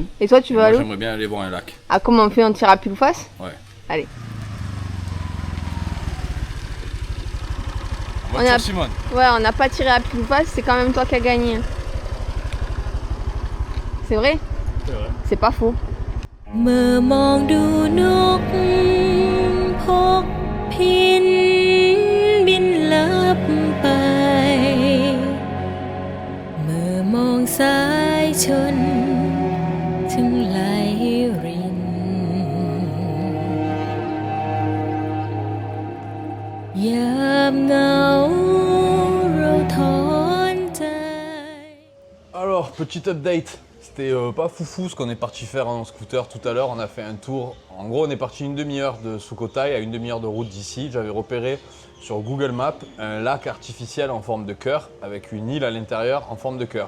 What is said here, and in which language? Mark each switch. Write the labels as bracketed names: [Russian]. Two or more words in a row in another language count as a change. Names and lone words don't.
[French] Et toi tu veux aller où? J'aimerais bien aller voir un lac. Ah, comment on fait? On tire à pile ou face? Ouais. Allez. Simone. Ouais, on n'a pas tiré à pile ou face, c'est quand même toi qui as gagné. C'est vrai? C'est vrai. C'est pas faux. [Thai] เมื่อมองดูนกพกพินบินลับไปเมื่อมองสายชนถึงไหลรินยามเหงาเราถอนใจ [French] Alors, petit update. C'était pas foufou ce qu'on est parti faire en scooter tout à l'heure. On a fait un tour. En gros, on est parti une demi-heure de Sukhothai à une demi-heure de route d'ici. J'avais repéré sur Google Maps un lac artificiel en forme de cœur avec une île à l'intérieur en forme de cœur.